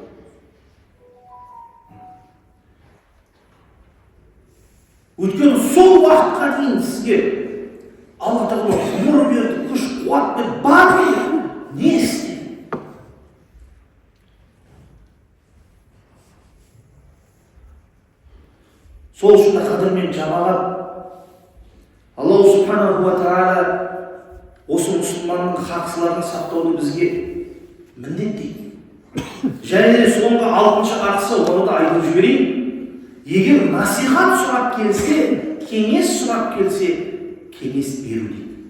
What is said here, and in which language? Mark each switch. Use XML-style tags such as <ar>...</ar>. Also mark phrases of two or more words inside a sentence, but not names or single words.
<kk>Өйткені сол уақытқа дейін сізге Алла тағала ғұмыр берді, күш қуат берді, бар еді. Не істеді? Сол үшін қадірмен жамағат,</kk> <ar>الله سبحانه وتعالى</ar> <kk>осы мұсылманның хақсыларын сақтауды бізге міндеттейді. Және де соңғы 6-шы ақысы, оны да айтып жіберейін. Егер насихат сұрап келсе, кеңес сұрап келсе, кеңес беру дейді.</kk>